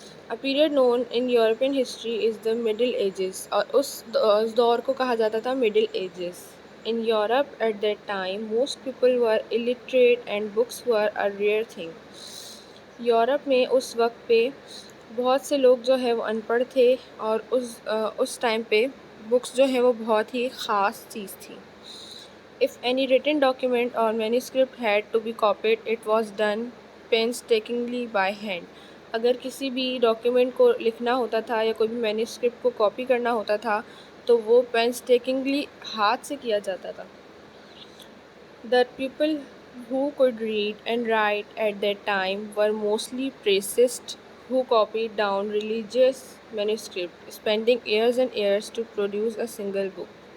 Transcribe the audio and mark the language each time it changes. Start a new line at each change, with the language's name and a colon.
English: A period known in European history is the Middle Ages,
Hindi: और उस दौर को कहा जाता था
English: Middle Ages. In Europe at that time, most people were illiterate and books were a rare thing.
Hindi: Europe में उस वक्त पे बहुत से लोग जो है वो अनपढ़ थे, और उस टाइम पे बुक्स जो है वो बहुत ही ख़ास चीज़ थी.
English: If any written document or manuscript had to be copied, it was done painstakingly by hand.
Hindi: अगर किसी भी डॉक्यूमेंट को लिखना होता था या कोई भी मैन्यूस्क्रिप्ट को कॉपी करना होता था तो वो painstakingly हाथ से किया जाता था.
English: The people who could read and write at that time were mostly priests who copied down religious manuscripts, spending years and years to produce a single book.